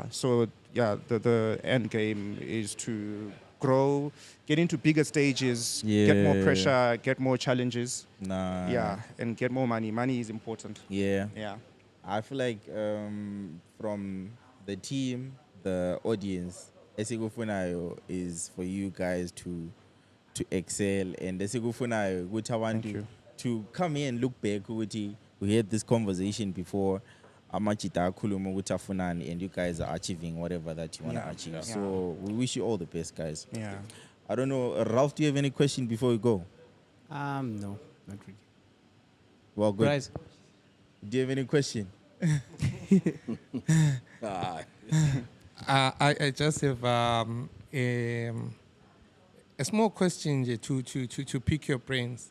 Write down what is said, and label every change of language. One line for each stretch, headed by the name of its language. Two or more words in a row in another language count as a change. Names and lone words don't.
English: So yeah, the end game is to grow, get into bigger stages, get more pressure, get more challenges. Yeah, and get more money. Money is important. Yeah. Yeah. I feel like from the team, the audience, esikufunayo is for you guys to excel, and
Zulu: esikufunayo ukuthi abantu
English: to come here and look back ukuthi we had this conversation before,
Zulu: amachita akhuluma ukuthi afunani,
English: and you guys are achieving whatever that you want to achieve. So we wish you all the best, guys. Yeah. I don't know, Ralph, do you have any question before we go? No, not really. Well, good. Guys, Do you have any question? I just have a small question here to pick your brains.